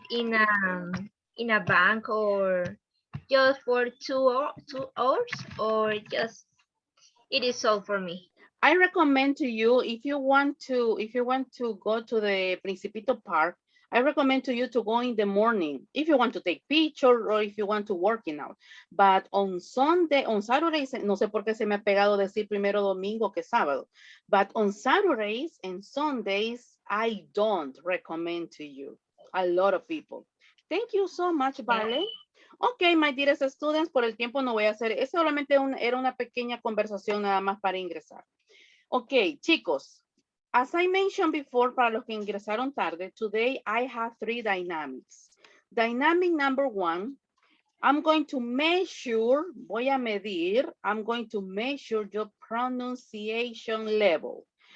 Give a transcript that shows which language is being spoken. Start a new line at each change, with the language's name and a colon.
English: sit in a bank or just for 2 hours or just it is all for me. I recommend to you if you want to go to the Principito Park, I recommend to you to go in the morning if you want to take pictures or if you want to working out. But on Sunday, on Saturdays,
Spanish: no sé por qué se me ha pegado decir primero domingo que sábado.
English: But on Saturdays and Sundays, I don't recommend to you. A lot of people. Thank you so much, Vale.
Spanish: Ok,
English: my dearest students,
Spanish: por el tiempo no voy a hacer, es solamente era una pequeña conversación nada más para ingresar.
English: Ok, chicos, as I mentioned before,
Spanish: para los que ingresaron tarde,
English: today I have 3 dynamics. Dynamic number 1, I'm going to measure,
Spanish: voy a medir,
English: I'm going to measure your pronunciation level.